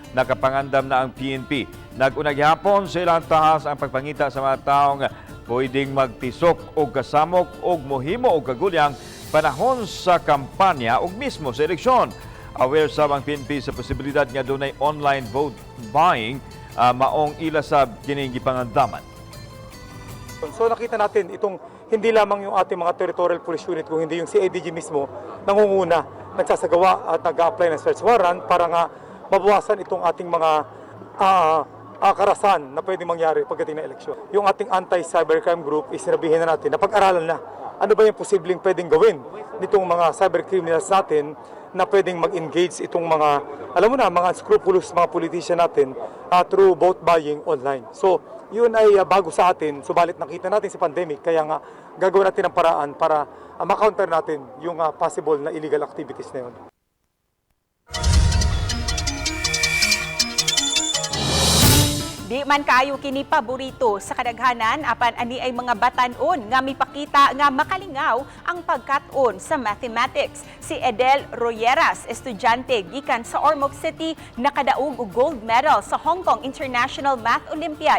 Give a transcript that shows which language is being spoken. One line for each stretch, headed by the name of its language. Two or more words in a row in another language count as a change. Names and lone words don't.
Cebuano: Nakapangandam na ang PNP. Nag-una gihapon sa ilang tahas ang pagpangita sa mga taong pwedeng magtisok o kasamok o mohimo o kagulyang panahon sa kampanya o mismo sa eleksyon. Aware sab ang PNP sa posibilidad nga dunay
English: online vote buying
Cebuano: maong ila sa kining gipangandaman.
Filipino: So nakita natin itong hindi lamang yung ating mga
English: territorial police unit
Filipino: kung hindi yung CIDG mismo nangunguna, nagsasagawa at nag-a-apply ng
English: search warrant
Filipino: para nga mabawasan itong ating mga karasan na pwede mangyari pagdating ng eleksyon. Yung ating
English: anti-cybercrime group
Filipino: is sinabihin na natin, napag-aralan na ano ba yung posibleng pwedeng gawin nitong mga cybercriminals natin na pwedeng mag-engage itong mga, alam mo na, mga scrupulous mga politician natin through
English: vote buying online.
Filipino: So, yun ay bago sa atin, subalit nakita natin sa pandemic, kaya nga gagawin natin ang paraan para ma-counter natin yung possible na
English: illegal activities
Filipino: na yun.
Cebuano: Di man kaayo kini paborito sa kadaghanan apan ani ay mga batan-on nga mipakita nga makalingaw ang pagkat-on sa mathematics. Si Edel Royeras, estudyante gikan sa Ormoc City, nakadaog og
English: gold medal
Cebuano: sa Hong Kong International Math Olympiad.